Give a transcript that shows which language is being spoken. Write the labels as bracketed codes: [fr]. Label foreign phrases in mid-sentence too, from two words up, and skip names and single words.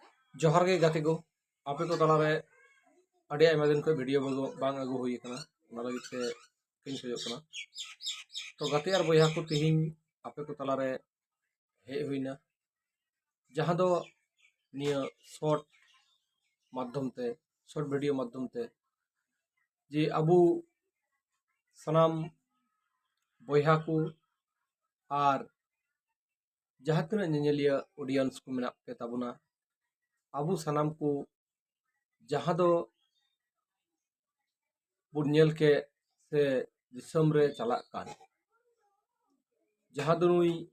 [sat] जोहार गे गाते को आपे को तलारे अड़ी आयमा दिन को वीडियो बांग आगु हुई कना ओना लगित ते किन खोजो कना तो गाते आर बयहा को तिहिं आपे को तलारे हे हुईना जहां दो निया शॉर्ट माध्यम ते [en] short video [sat] माध्यम ते जे अबु सनाम बयहा को आर जहां तना नेनेलिया ऑडियंस को मेना पे ताबुना अबु सनाम को जहां दो बुनियल के से दिसम रे चलाक कान जहां दो नुई